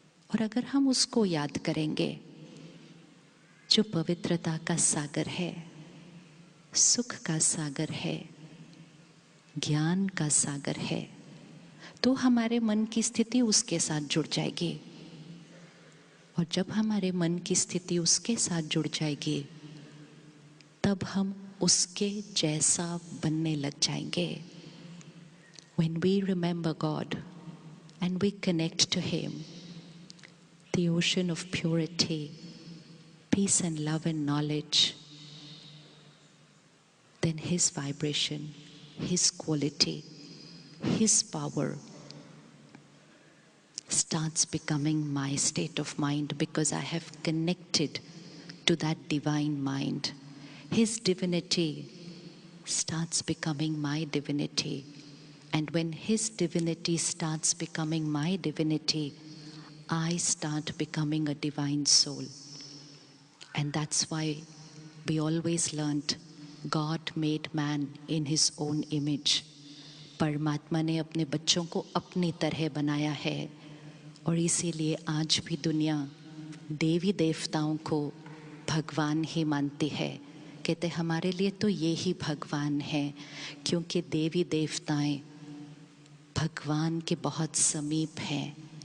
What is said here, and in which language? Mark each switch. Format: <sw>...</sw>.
<hi>और अगर हम उसको याद करेंगे जो पवित्रता का सागर है, सुख का सागर है, ज्ञान का सागर है, तो हमारे मन की स्थिति उसके साथ जुड़ जाएगी। और जब हमारे मन की स्थिति उसके साथ जुड़ जाएगी तब हम उसके जैसा बनने लग जाएंगे।</hi> <en>When we remember God and we connect to Him, the ocean of purity, peace and love and knowledge, then His vibration, His quality, His power starts becoming my state of mind, because I have connected to that divine mind. His divinity starts becoming my divinity, and when His divinity starts becoming my divinity, I start becoming a divine soul. And that's why we always learned God made man in His own image.</en> <hi>परमात्मा ने अपने बच्चों को अपनी तरह बनाया है, और इसीलिए आज भी दुनिया देवी देवताओं को भगवान ही मानती है। कहते हमारे लिए तो ये ही भगवान है, क्योंकि देवी देवताएं भगवान के बहुत समीप हैं।</hi>